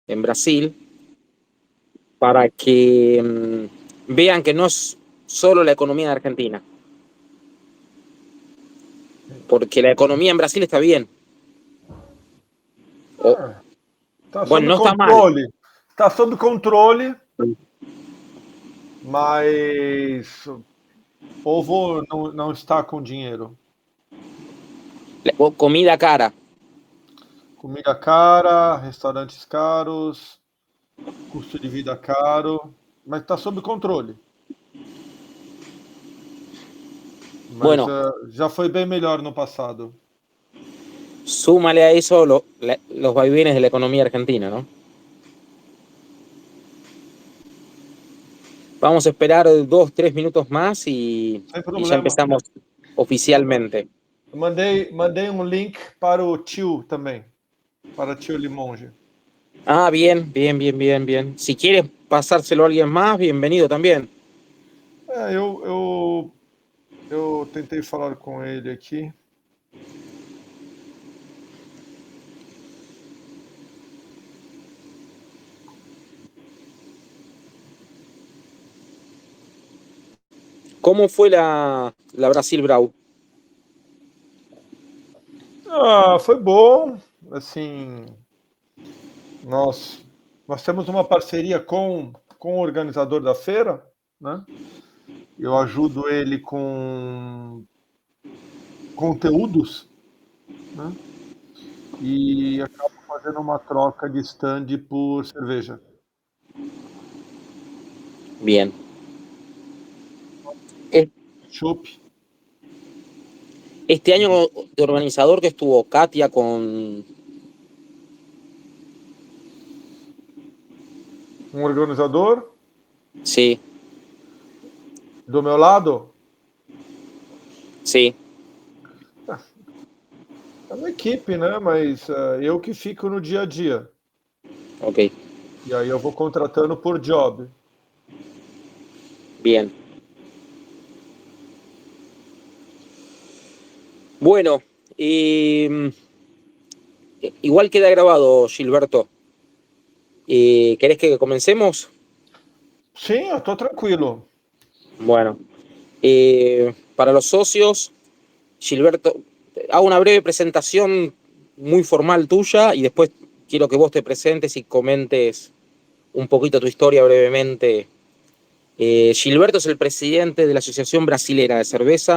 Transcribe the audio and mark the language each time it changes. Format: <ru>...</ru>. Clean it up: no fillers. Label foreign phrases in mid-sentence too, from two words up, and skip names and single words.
<es>en Brasil para que vean que no es solo la economía de Argentina, porque la economía en Brasil está bien.</es> <pt>Está</pt> <es>Bueno,</es> <pt>sob</pt> <es>no está mal.</es> <pt>controle. Está sob controle, mas o povo não está com dinheiro. Comida cara. Comida cara, restaurantes caros, custo de vida caro, mas está sob controle. Mas</pt> <es>Bueno,</es> <pt>já foi bem melhor no passado.</pt> <es>súmale a eso los vaivenes de la economía argentina, ¿no? Vamos a esperar 2, 3 minutos más y</es> <pt>Sem</pt> <es>ya</es> <pt>problema.</pt> <es>empezamos oficialmente.</es> <pt>Mandei um link para o tio também, para o tio Limonge.</pt> <es>Ah, bien, bien, bien, bien, bien. Si quieres pasárselo a alguien más, bienvenido también.</es> <pt>Eu tentei falar com ele aqui.</pt> <es>¿Cómo fue la Brasil Brau?</es> <pt>Foi bom. Assim, nós temos uma parceria com o organizador da feira, né? Eu ajudo ele com conteúdos, né? E acabo fazendo uma troca de stand por cerveja.</pt> <es>Bien. Eh,</es> <pt>Chopp.</pt> <es>Este año de organizador que estuvo Katia con...</es> <pt>Um organizador</pt> <es>Sí,</es> <pt>do meu lado,</pt> <es>sí,</es> <pt>é uma equipe, né? Mas eu que fico no dia a dia.</pt> <es>ok,</es> <pt>E aí eu vou contratando por job.</pt> <es>bien. Bueno, igual queda grabado, Gilberto. ¿Querés que comencemos? Sim, eu tô tranquilo. Bueno, para los socios, Gilberto, hago una breve presentación muy formal tuya y después quiero que vos te presentes y comentes un poquito tu historia brevemente. Gilberto es el presidente de la Asociación Brasilera de Cerveza.</es>